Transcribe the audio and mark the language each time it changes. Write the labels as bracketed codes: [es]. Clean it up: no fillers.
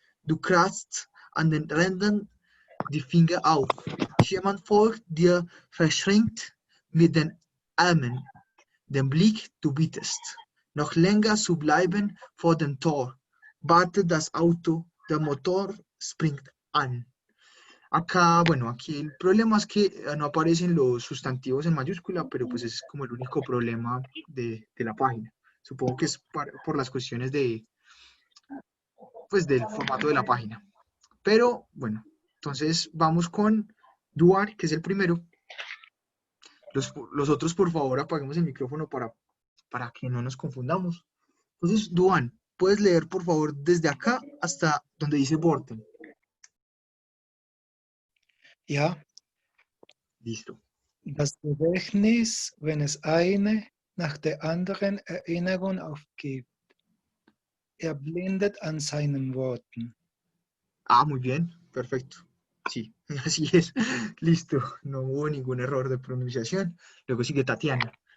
[de] Du kratzt an den Rändern die Finger auf. Jemand folgt dir verschränkt mit den Armen, den Blick du bittest, noch länger zu bleiben vor dem Tor. Wartet das Auto, der Motor springt an. [es] Acá, bueno, aquí el problema es que no aparecen los sustantivos en mayúscula, pero pues es como el único problema de la página. Supongo que es por las cuestiones pues, del formato de la página. Pero bueno, entonces vamos con Duar, que es el primero. Los otros, por favor, apaguemos el micrófono para que no nos confundamos. Entonces, Duan, ¿puedes leer, por favor, desde acá hasta donde dice Borten? [de] Ja. [es] Listo. [de] Das Gedächtnis, wenn es eine nach der anderen Erinnerung aufgibt, erblindet an seinen Worten. [es] Ah, muy bien, perfecto. Sí, así es. Listo, no hubo ningún error de pronunciación. Luego sigue Tatiana.